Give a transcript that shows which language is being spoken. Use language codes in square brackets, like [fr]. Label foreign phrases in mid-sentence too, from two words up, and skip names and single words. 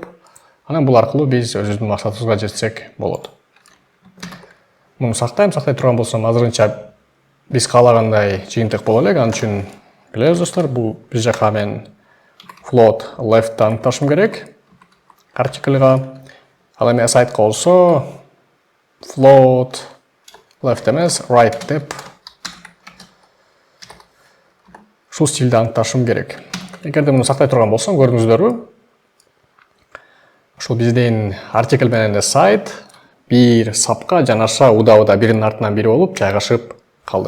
[ky] Анан бул аркылуу биз өзүбүздүн максатыбызга жетсек болот. Муну сактай турган болсом, азырынча биз каалагандай жыйынтык боло элек. Ал үчүн билебиз достор, бул биз жака мен [en] float left'ти [ky] аныкташым керек article'га. Ал эми aside'га болсо [en] float left [ky] эмес right деп ушул стилде аныкташым керек. Эгерде муну сактай турган болсом, көрдүңүздөрбү? ушул биздин article менен aside бир сапка жанаша уда биринин артынан бири болуп жайгашып калды.